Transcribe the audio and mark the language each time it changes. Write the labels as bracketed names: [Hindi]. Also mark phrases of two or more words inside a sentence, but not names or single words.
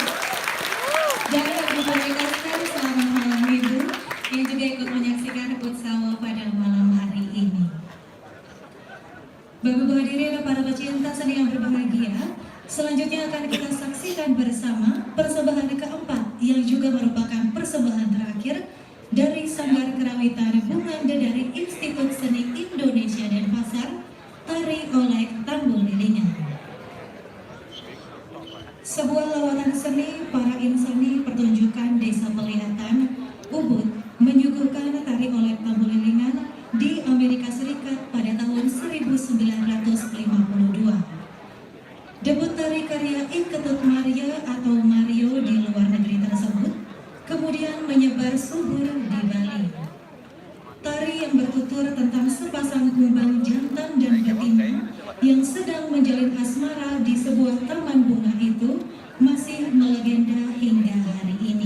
[Indonesian] Dan Bapak Wayan Koster, selamat malam Ibu, yang juga ikut menyaksikan utsama pada malam hari ini. Bapak Ibu hadirin dan para pecinta seni yang berbahagia, selanjutnya akan kita saksikan bersama persembahan keempat yang juga merupakan persembahan terakhir dari Sanggar Kerawitan Bunganda dari Institut Seni Indonesia Denpasar, Tari Oleh Tambul Lilingan. Sebuah lawatan seni para insani pertunjukan Desa Pelihatan, Ubud, menyuguhkan Tari Oleh Tambul Lilingan di Amerika Serikat pada tahun 1952. Debut tari karya Iketut Maria atau Mario di luar negeri tersebut kemudian menyebar subur di Bali. Tari yang bertutur tentang sepasang kumbang jantan dan betina yang sedang menjalin asmara di sebuah taman bunga itu masih melegenda hingga hari ini.